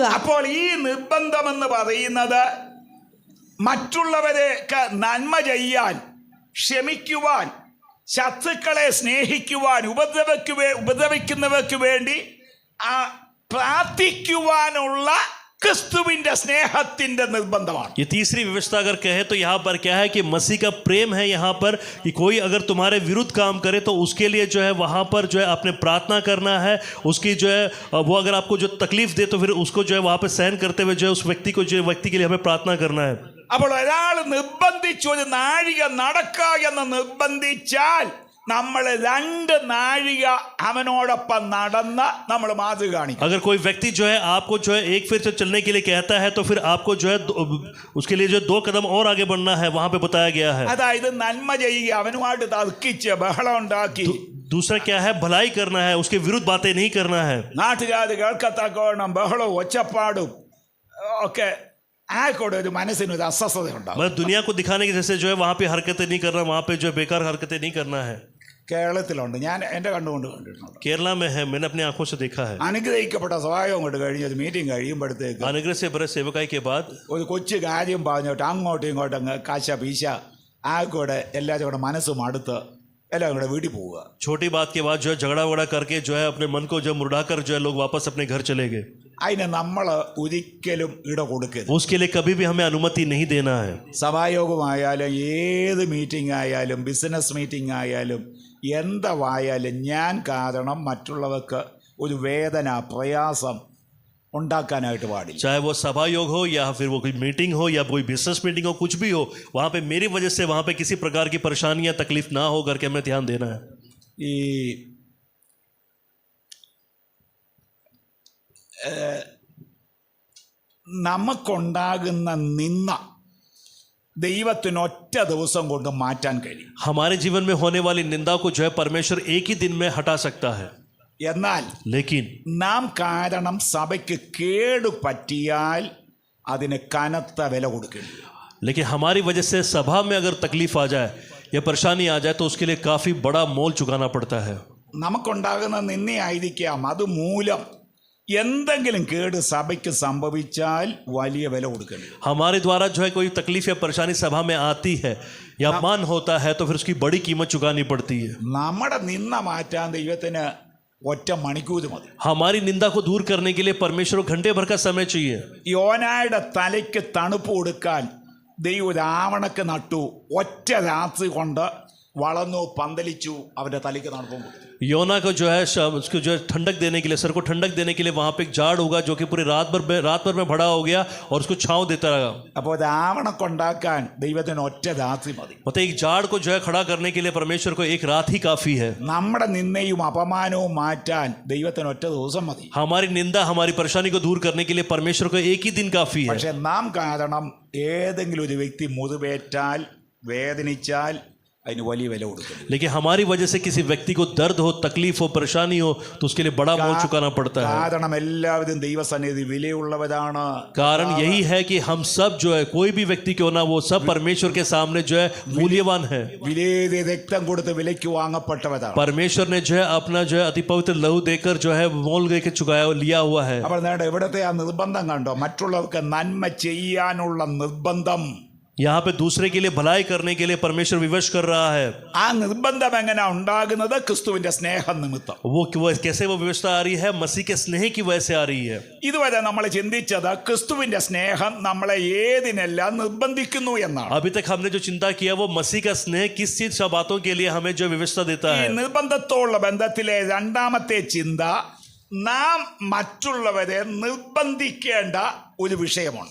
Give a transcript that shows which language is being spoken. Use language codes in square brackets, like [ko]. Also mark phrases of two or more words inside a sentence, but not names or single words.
[ml] അപ്പോൾ ഈ നിർബന്ധം എന്ന് പറയുന്നത് മറ്റുള്ളവരെ നന്മ ചെയ്യാൻ, ക്ഷമിക്കുവാൻ, ശത്രുക്കളെ സ്നേഹിക്കുവാൻ, ഉപദ്രവിക്കുന്നവർക്ക് വേണ്ടി പ്രാർത്ഥിക്കുവാനുള്ള ക്രിസ്തുവിന്റെ സ്നേഹത്തിന്റെ നിർബന്ധമാണ്. [hi] ये तीसरी व्यवस्था अगर कहे तो यहाँ पर क्या है कि मसीह का प्रेम है यहाँ पर कि कोई अगर तुम्हारे विरुद्ध काम करे तो उसके लिए जो है वहाँ पर जो है आपने प्रार्थना करना है. उसकी जो है वो अगर आपको जो तकलीफ दे तो फिर उसको जो है वहाँ पर सहन करते हुए जो है उस व्यक्ति के लिए हमें प्रार्थना करना है. [ml] അപ്പോൾ ഒരാൾ നിർബന്ധിച്ചു ഒരു നാഴിക നടക്കുക എന്ന് നിർബന്ധിച്ചാൽ നമ്മൾ 2 നാഴിക അവനോടൊപ്പം നടന്ന് നമ്മൾ മാതൃക കാണിക്കും. [hi] अगर कोई व्यक्ति जो है आपको जो है एक फिर से चलने के लिए कहता है तो फिर आपको जो है उसके लिए जो 2 कदम और आगे बढ़ना है वहां पे बताया गया है. [ml] അതായത് നന്മ ചെയ്യുക, അവനുമായിട്ട് തർക്കിച്ച് ബഹളം ഉണ്ടാക്കി. [hi] दूसरा क्या है, भलाई करना है, उसके विरुद्ध बातें नहीं करना है. [ml] നാട്ടുകാർ കേൾക്കത്തക്കവണ്ണം ബഹളവും ഒച്ചപ്പാടും ഒക്കെ ആയിക്കോട്ടെ ഒരു മനസ്സിനൊരു അസ്വസ്ഥത ഉണ്ടാവും. [hi] मतलब दुनिया को दिखाने की जैसे जो है वहां पे हरकतें नहीं करना, वहां पे जो है बेकार हरकतें नहीं करना है. [ml] കേരളത്തിലുണ്ട്, ഞാൻ എൻ്റെ കണ്ടുകൊണ്ട് കണ്ടിട്ടുണ്ട്. [hi] केरला में है, मैंने अपनी आंखों से देखा है. [ml] അനുഗ്രഹിക്കപ്പെട്ട സഹായം കൊണ്ട് കഴിഞ്ഞ ഒരു മീറ്റിംഗ് കഴിയുമ്പോഴത്തേക്ക് [hi] अनुग्रह से भरे सेवकाई के बाद [ml] ഒരു കൊച്ചു കാര്യം പറഞ്ഞോട്ട് അങ്ങോട്ടും ഇങ്ങോട്ടും കാശ പീശ ആയിക്കോട്ടെ എല്ലാവരും കൂടെ മനസ്സും അടുത്ത് എല്ലാവരും കൂടെ വീട്ടിൽ പോവുക. [hi] छोटी बात के बाद जो है झगड़ा वगड़ा करके जो है अपने मन को जो मुड़ाकर जो है लोग वापस अपने घर चले गए. [ml] അതിന് നമ്മൾ ഒരിക്കലും ഇട കൊടുക്കരുത്. [hi] उसके लिए कभी भी हमें अनुमति नहीं देना है. [ml] സഭായോഗമായാലും ഏത് മീറ്റിംഗ് ആയാലും [en] business meeting [ml] ആയാലും എന്തായാലും ഞാൻ കാരണം മറ്റുള്ളവർക്ക് ഒരു വേദന, പ്രയാസം ഉണ്ടാക്കാനായിട്ട് പാടില്ല. [hi] चाहे वो सभा योग हो या फिर वो कोई मीटिंग हो या कोई [en] business meeting [hi] हो, कुछ भी हो, वहाँ पे मेरी वजह से वहाँ पे किसी प्रकार की परेशानी या तकलीफ ना हो करके हमें ध्यान देना है. [ml] ഈ നമുക്കുണ്ടാകുന്ന നിന്ന ദൈവത്തിന് ഒറ്റ ദിവസം കൊണ്ട് മാറ്റാൻ കഴിയും. [hi] हमारे जीवन में होने वाली निंदा को जो है परमेश्वर एक ही दिन में हटा सकता है. [ml] എന്നാൽ [hi] लेकिन [ml] നാം കാരണം സഭയ്ക്ക് കേടു പറ്റിയാൽ അതിന് കനത്ത വില കൊടുക്കേണ്ടി വരും. [hi] लेकिन हमारी वजह से सभा में अगर तकलीफ आ जाए या परेशानी आ जाए तो उसके लिए काफी बड़ा मोल चुकाना पड़ता है. [ml] നമുക്കുണ്ടാകുന്ന നിന്നയായിരിക്കാം അതുമൂലം എന്തെങ്കിലും കേട് സഭയ്ക്ക് സംഭവിച്ചാൽ വലിയ വില കൊടുക്കേണ്ടി വരും. [hi] हमारे द्वारा जो है कोई तकलीफ या परेशानी सभा में आती है या अपमान होता है तो फिर उसकी बड़ी कीमत चुकानी पड़ती है. [ml] നമ്മുടെ നിന്ന മാറ്റാൻ ദൈവത്തിന് ഒറ്റ മണിക്കൂർ മതി. [hi] हमारी निंदा को दूर करने के लिए परमेश्वर को घंटे भर का समय चाहिए. [ml] യോനായുടെ തലയ്ക്ക് തണുപ്പ് കൊടുക്കാൻ ദൈവം രാവണക്ക് നട്ടു. ഒറ്റ രാത്രി കൊണ്ട് വളർന്നു പന്തലിച്ചു, അവന്റെ തലയ്ക്ക് തണുപ്പും കൊടുത്തു. [hi] योना को जो है उसको जो है ठंडक देने के लिए, सर को ठंडक देने के लिए वहां पे एक झाड़ होगा जो कि पूरी रात भर में भरा हो गया और उसको छांव देता रहा. [ml] അപ്പോൾ രാവണക്കുണ്ടാക്കാൻ ദൈവത്തിന് ഒറ്റ രാത്രി മതി. [hi] मतलब एक झाड़ को जो है खड़ा करने के लिए परमेश्वर को एक रात ही काफी है. [ml] നമ്മുടെ നിന്നയും അപമാനവും മാറ്റാൻ ദൈവത്തിന് ഒറ്റ ദിവസം മതി. [hi] हमारी निंदा हमारी परेशानी को दूर करने के लिए परमेश्वर को एक ही दिन काफी है. [ml] പക്ഷെ നാം കാരണം ഏതെങ്കിലും ഒരു വ്യക്തി മുറിവേറ്റാൽ വേദനിച്ചാൽ അതിന് വലിയ വില കൊടുക്കണം. [hi] लेकिन हमारी वजह से किसी व्यक्ति को दर्द हो, तकलीफ हो, परेशानी हो तो उसके लिए बड़ा मोल चुकाना पड़ता है. [ml] കാരണം എല്ലാവരും ദൈവസന്നിധി വിലയുള്ളവരാണ്. [hi] कारण यही है कि हम सब जो है, कोई भी व्यक्ति क्यों ना, वो सब परमेश्वर के सामने जो है मूल्यवान है. [ml] വിലയേറിയ രക്തം കൊടുത്ത് വിലയ്ക്ക് വാങ്ങപ്പെട്ടവരാണ്. [hi] परमेश्वर ने जो है अपना जो है अति पवित्र लहू देकर जो है मोल लेके चुकाया लिया हुआ है. [ml] അപ്പോൾ നേടെ ഇവിടുത്തെ ആ നിർബന്ധം കണ്ടോ, മറ്റുള്ളവർക്ക് നന്മ ചെയ്യാനുള്ള നിർബന്ധം. [hi] यहाँ पे दूसरे के लिए भलाई करने के लिए परमेश्वर विवश कर रहा है. [ml] ആ നിർബന്ധം എങ്ങനെ ഉണ്ടാകുന്നത്? ക്രിസ്തുവിന്റെ സ്നേഹം നിമിത്തം. [hi] वो कैसे वो व्यवस्था आ रही है? मसीह के स्नेह की वजह से आ रही है. [ml] ഇതുവരെ നമ്മൾ ചിന്തിച്ചത് ക്രിസ്തുവിന്റെ സ്നേഹം നമ്മളെ ഏതിനെല്ലാം നിർബന്ധിക്കുന്നു എന്നാണ്. [hi] अभी तक हमने जो चिंता किया वो मसीह का स्नेह किस चीज सब बातों के लिए हमें जो व्यवस्था देता [ml] ഈ [hi] है. [ml] നിർബന്ധത്തോടുള്ള ബന്ധത്തിലെ രണ്ടാമത്തെ ചിന്ത, നാം മറ്റുള്ളവരെ നിർബന്ധിക്കേണ്ട ഒരു വിഷയമുണ്ട്.